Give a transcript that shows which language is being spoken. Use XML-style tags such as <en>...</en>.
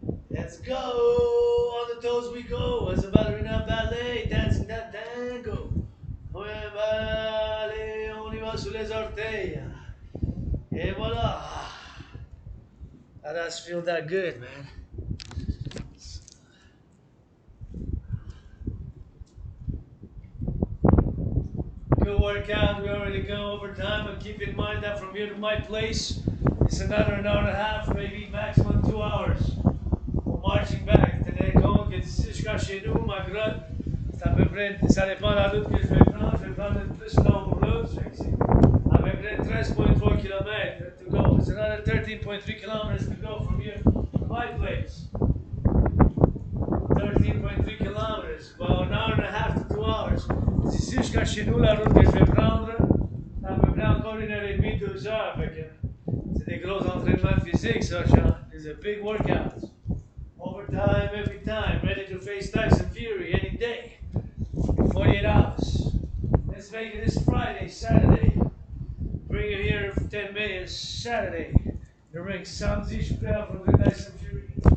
<en>Let's go, on the toes we go, as a ballerina ballet, dancing that tango.</en> <fr>Ouais, ballet, on y va sous les orteils. Et voilà.</fr> <en>That does feel that good, man. Good workout. We already go over time, but keep in mind that from here to my place, it's another an hour and a half, maybe maximum 2 hours. We're marching back.</en> <fr>Tenez compte que d'ici jusqu'à chez nous, ma grotte, c'est à peu près, ça dépend de la route que je vais prendre. Je vais prendre une plus longue route. C'est à peu près 13.3 km</fr> <en>to go. It's another 13.3 kilometers to go from here to my place. 13.3 kilometers. Well, an hour and a half to 2 hours.</en> <fr>D'ici jusqu'à chez nous, la route que je vais prendre, ça à peu près encore 1h30, 2 heures. C'est des gros entraînements physiques, ça, Sean.</fr> <en>It's a big workout. Overtime, every time. Ready to face Tyson Fury any day. 48 hours. Let's make it this Friday, Saturday. Bring it here for 10 minutes, Saturday. The ring</en> <fr>samedi, je suis prêt à affronter Tyson Fury.</fr>